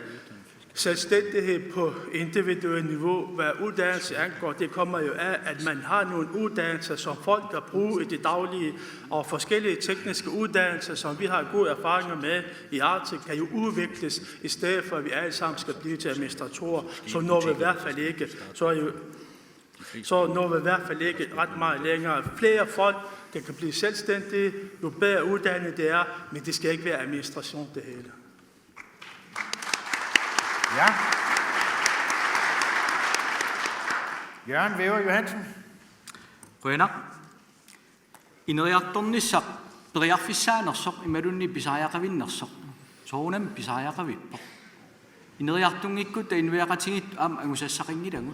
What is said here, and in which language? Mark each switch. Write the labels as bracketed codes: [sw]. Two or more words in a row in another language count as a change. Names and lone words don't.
[da] selvstændighed på individuelt niveau, hvad uddannelse angår, det kommer jo af, at man har nogle uddannelser, som folk kan bruge i det daglige, og forskellige tekniske uddannelser, som vi har gode erfaringer med i Arctic, kan jo udvikles, i stedet for at vi alle sammen skal blive til administratorer, så når vi i hvert fald ikke, så når vi i hvert fald ikke ret meget længere. Flere folk, der kan blive selvstændige, jo bedre uddannet det er, men det skal ikke være administration det hele. Ja. Jørgen Væver Johansen. Rønner. [kl] Ineriartornissaq periarfissaanersaq imalunni pisariaqavinnersaq. Soonam pisariaqavippo. Ineriartungikkut inviaqatingit angusassaqingilagut.